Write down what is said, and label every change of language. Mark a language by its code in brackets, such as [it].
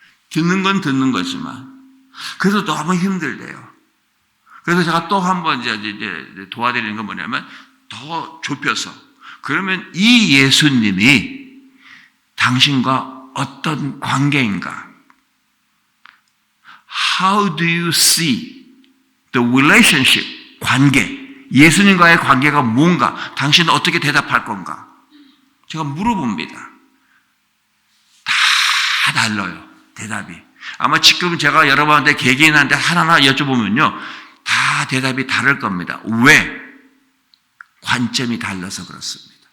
[ko] 듣는 건 듣는 거지만. 그래서 너무 힘들대요. 그래서 제가 또 한번 이제 도와드리는 건 뭐냐면 더 좁혀서 그러면 이 예수님이 당신과 어떤 관계인가? [en] How do you see the relationship? [ko] 관계. 예수님과의 관계가 뭔가? 당신은 어떻게 대답할 건가? 제가 물어봅니다. 다 달라요. 대답이. 아마 지금 제가 여러분한테 개개인한테 하나하나 여쭤보면요. 다 대답이 다를 겁니다. 왜? 관점이 달라서 그렇습니다.